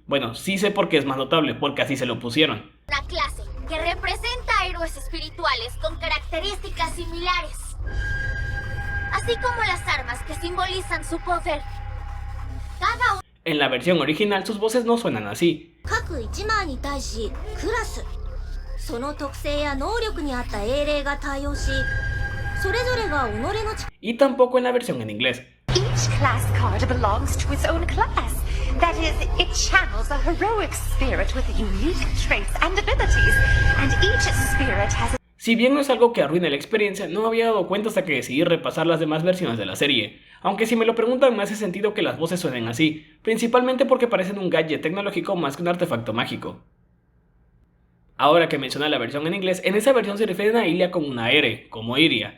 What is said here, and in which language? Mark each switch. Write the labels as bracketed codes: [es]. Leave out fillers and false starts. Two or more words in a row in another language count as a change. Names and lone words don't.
[es] Bueno, sí sé por qué es más notable, porque así se lo pusieron. Una clase que representa a héroes espirituales con características similares, así como las armas que simbolizan su poder. Cada uno En la versión original sus voces no suenan así. [ja] その特性や能力に合った英霊が対応し、それぞれが己の力 [es] Y tampoco en la versión en inglés. [en] Each class card belongs to its own class. That is, it channels a heroic spirit with unique traits and abilities, and each spirit has a... [es] Si bien no es algo que arruine la experiencia, no me había dado cuenta hasta que decidí repasar las demás versiones de la serie. Aunque si me lo preguntan me hace sentido que las voces suenen así, principalmente porque parecen un gadget tecnológico más que un artefacto mágico. Ahora que menciona la versión en inglés, en esa versión se refieren a Ilia con una R, como Iria.